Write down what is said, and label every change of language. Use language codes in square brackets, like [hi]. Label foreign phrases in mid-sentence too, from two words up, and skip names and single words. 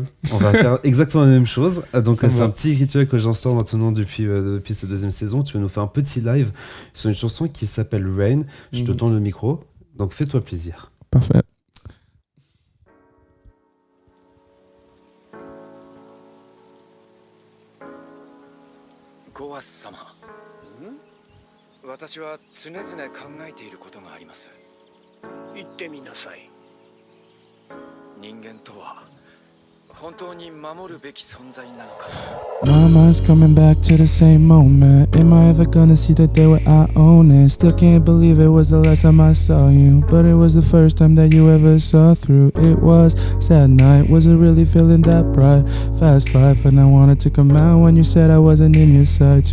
[fr] On va faire exactement la même chose. Donc c'est un petit rituel que j'instaure maintenant depuis cette deuxième saison. Tu vas nous faire un petit live sur une chanson qui s'appelle Rain. Je te tends le micro. Donc fais-toi plaisir. Parfait. [ja] Goas-sama. 私は常々考えていることがあります。言ってみなさい。人間とは本当に守るべき存在なのか。 [en] My mind's coming back to the same moment. Am I ever gonna see the day where I own it? Still can't believe it was the last time I saw you, but it was the first time that you ever saw through. It was sad night, wasn't really feeling that bright. Fast life, and I wanted to come out when you said I wasn't in your sights.